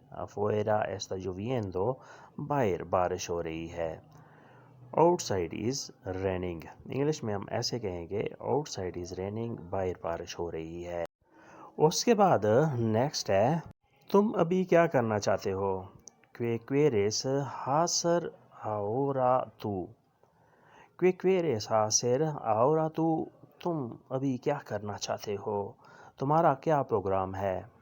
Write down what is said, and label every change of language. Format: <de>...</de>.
<es>afuera está lloviendo</es> <ur>باہر بارش ہو رہی ہے.</ur> <en>outside is raining.</en> <ur>انگلش میں ہم ایسے کہیں گے آؤٹ سائڈ از ریننگ, باہر بارش ہو رہی ہے. اس کے بعد نیکسٹ ہے تم ابھی کیا کرنا چاہتے ہو.</ur> <es>¿Qué quieres hacer ahora tú? ¿Qué quieres hacer ahora tú?</es> <ur>تم ابھی کیا کرنا چاہتے ہو. تمہارا کیا پروگرام ہے.</ur>